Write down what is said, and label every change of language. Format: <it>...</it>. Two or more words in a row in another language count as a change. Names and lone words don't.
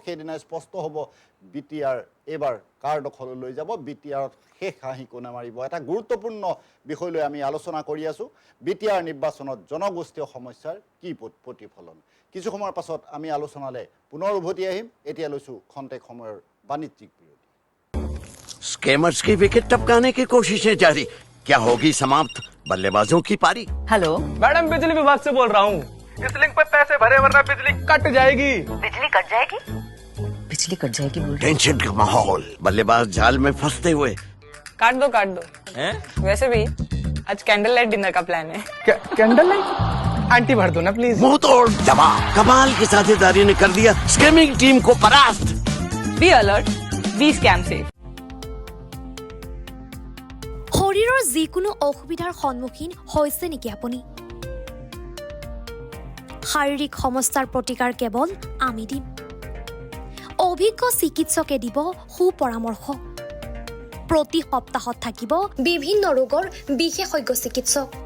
<as>সেইদিনাই স্পষ্ট হ'ব বি টি আৰ এইবাৰ কাৰ দখললৈ লৈ যাব, বি টি আৰত শেষ হাঁহি কোনে মাৰিব। এটা গুৰুত্বপূৰ্ণ বিষয় লৈ আমি আলোচনা কৰি আছোঁ, বি টি আৰ নিৰ্বাচনত জনগোষ্ঠীয় সমস্যাৰ কি প্ৰতিফলন। কিছু সময়ৰ পাছত আমি আলোচনালৈ পুনৰ উভতি আহিম। এতিয়া লৈছোঁ খন্তেক সময়ৰ বাণিজ্যিক বিৰতি।</as> <hi>स्कैमर्स की विकेट टपकाने की कोशिशें जारी, क्या होगी समाप्त बल्लेबाजों की पारी। हेलो मैडम, बिजली विभाग से बोल रहा हूँ। इस लिंक पे पैसे भरे वरना बिजली कट जाएगी। बिजली कट जाएगी? बिजली बिजली कट जाएगी बोल टेंशन का माहौल, बल्लेबाज जाल में फंसते हुए। काट दो वैसे भी आज</hi> <en>candle light dinner</en> <hi>का प्लान है।</hi> <en>candle light</en> <hi>आंटी भर दो ना प्लीज। मुंह तोड़ जवाब। कमाल की साझेदारी ने कर दिया स्कैमिंग टीम को परास्त।</hi> <en>be alert,</en> <hi>बी स्कैम से।</hi> <as>শৰীৰৰ যিকোনো অসুবিধাৰ সন্মুখীন হৈছে নেকি আপুনি? শাৰীৰিক সমস্যাৰ প্ৰতিকাৰ কেৱল আমি দিম। অভিজ্ঞ চিকিৎসকে দিব সুপৰামৰ্শ। প্ৰতি সপ্তাহত থাকিব বিভিন্ন ৰোগৰ বিশেষজ্ঞ চিকিৎসক।</as>